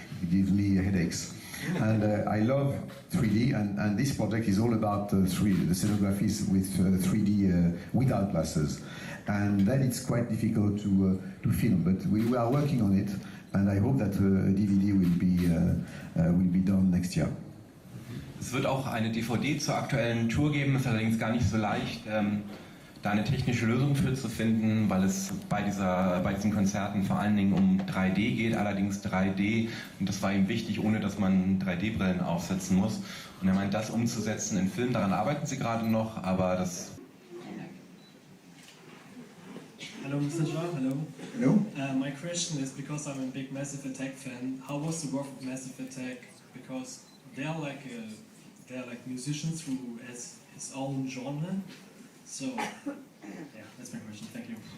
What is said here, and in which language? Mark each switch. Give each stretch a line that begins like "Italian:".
English: It gives me headaches. And I love 3D, and this project is all about the scenographies with 3D without glasses. And then it's quite difficult to film, but we are working on it, and I hope that a DVD will be done next year.
German: Es wird auch eine DVD zur aktuellen Tour geben, ist allerdings gar nicht so leicht, da eine technische Lösung für zu finden, weil es bei diesen Konzerten vor allen Dingen um 3D geht, allerdings 3D, und das war ihm wichtig, ohne dass man 3D-Brillen aufsetzen muss. Und er meint, das umzusetzen in Film, daran arbeiten sie gerade noch, aber das...
English: Hello, Mr. Jarre. Hello. Hello. My question is, because I'm a big Massive Attack fan, how was the work of Massive Attack? Because they're like musicians who has his own genre. So, yeah, that's my question. Thank you.